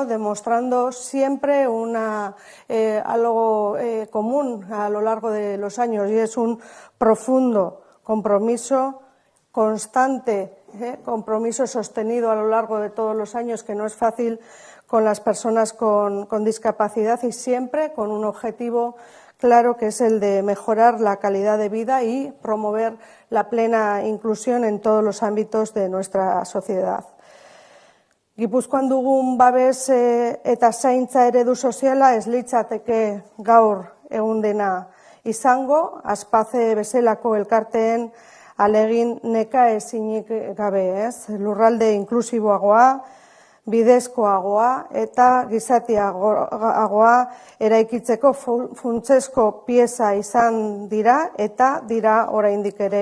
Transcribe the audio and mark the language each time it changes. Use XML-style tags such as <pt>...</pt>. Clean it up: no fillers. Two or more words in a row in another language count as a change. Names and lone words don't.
<es>Demostrando siempre algo común a lo largo de los años, y es un profundo compromiso constante, compromiso sostenido a lo largo de todos los años, que no es fácil, con las personas con discapacidad, y siempre con un objetivo claro, que es el de mejorar la calidad de vida y promover la plena inclusión en todos los ámbitos de nuestra sociedad.</es> <eu>Gipuzkoan dugun babes eta zaintza eredu soziala ez litzateke gaur egun dena izango, Aspace bezalako elkarteen alegin nekaezinik gabe, ez? Lurralde inklusiboagoa, bidezkoagoa eta gizatiagoa eraikitzeko funtsezko pieza izan dira eta dira oraindik ere.</eu>